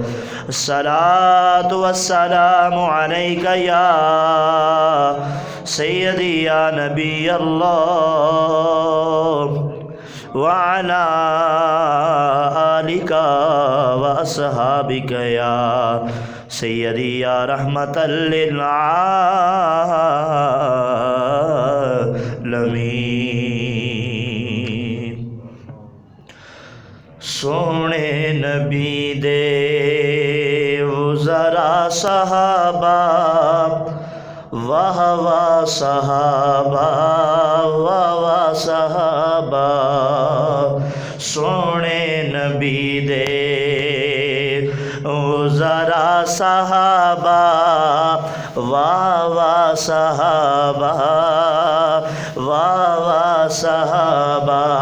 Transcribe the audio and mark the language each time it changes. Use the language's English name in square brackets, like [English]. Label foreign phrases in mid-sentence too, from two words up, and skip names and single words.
[Arabic] الصلاة والسلام عليك يا سيدي يا نبي الله وعلى آلك وأصحابك يا سيدي يا رحمة للعالمين. [Punjabi] سونے نبی دے ذرا صحابہ واہ واہ صحابہ واہ واہ صحابہ. سونے نبی دے ذرا صحابہ واہ واہ صحابہ واہ واہ صحابہ.